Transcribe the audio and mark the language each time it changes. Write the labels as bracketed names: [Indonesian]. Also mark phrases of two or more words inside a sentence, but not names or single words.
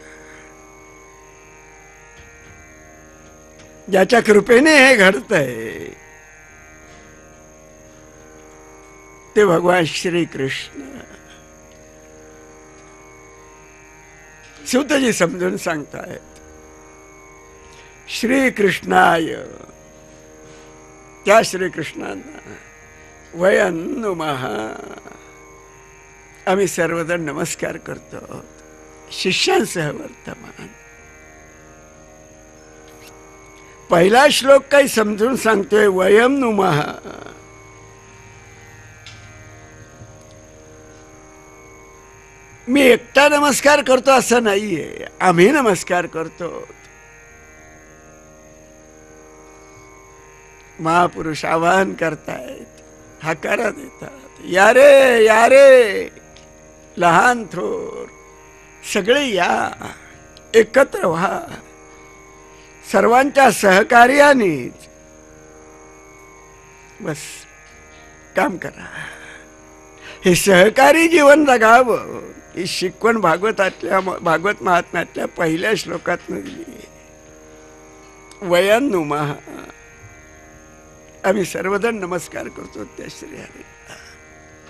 [Marathi] ज्याच्या कृपेने हे घडतंय ते भगवान श्रीकृष्ण. सूतजी समजून सांगतायत, श्रीकृष्णाय, त्या श्रीकृष्णांना [Sanskrit] वयं नुमः, [Marathi] आम्ही सर्वजण नमस्कार करतो, शिष्यांसह वर्तमान. पहिला श्लोक काही समजून सांगतोय, [Sanskrit] वयं नुमः. [Marathi] मी एकटा नमस्कार करतो असं नाहीये, आम्ही नमस्कार करतो. महापुरुष आवाहन करतायत, हाकारा देतात, या रे या रे, लहान थोर सगळे या, एकत्र व्हा, सर्वांच्या सहकार्यानेच बस काम करा. हे सहकारी जीवन जगावं ही शिकवण भागवत महात्म्यातल्या पहिल्या श्लोकात दिली. [Sanskrit] वयं नुमः, [Marathi] आम्ही सर्वजण नमस्कार करतो त्या श्रीहरीला.